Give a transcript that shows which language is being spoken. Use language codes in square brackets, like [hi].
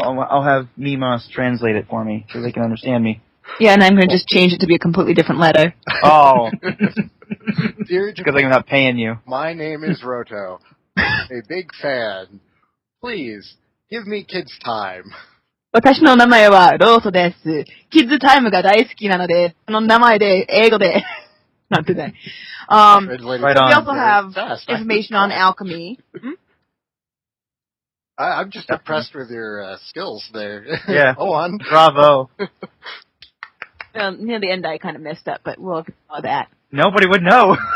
[en] I'll have Mimas translate it for me so they can understand me. Yeah, and I'm going to just change it to be a completely different letter. Oh. Dear because I'm not paying you. My name is Roto. A big fan. Please, give me kids' time. [ja] 私の名前はロートです。キッズタイムが大好きなので、その名前で英語でなんてね。 [en] We also have information on alchemy. I'm just impressed with your skills there. Yeah. Go on. Bravo. Well, near the end I kind of messed up, but we'll ignore that. Nobody would know.